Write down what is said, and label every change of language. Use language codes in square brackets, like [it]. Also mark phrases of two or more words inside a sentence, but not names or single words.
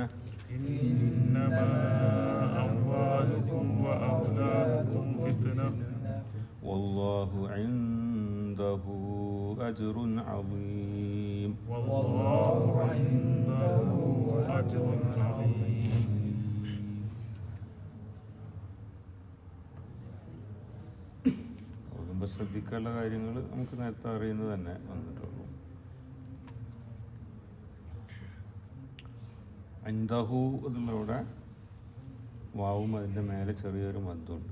[ar] إنما أموالكم وأولادكم فتنة والله عنده أجر عظيم. والله عنده أجر عظيم. [ml] ശ്രദ്ധിക്കാനുള്ള കാര്യങ്ങൾ നമുക്ക് നേരത്തെ അറിയുന്നത് തന്നെ വന്നിട്ടുള്ളൂ. അൻദഹു എന്നുള്ളവിടെ വാവും അതിൻ്റെ മേലെ ചെറിയൊരു മദ്ദുണ്ട്.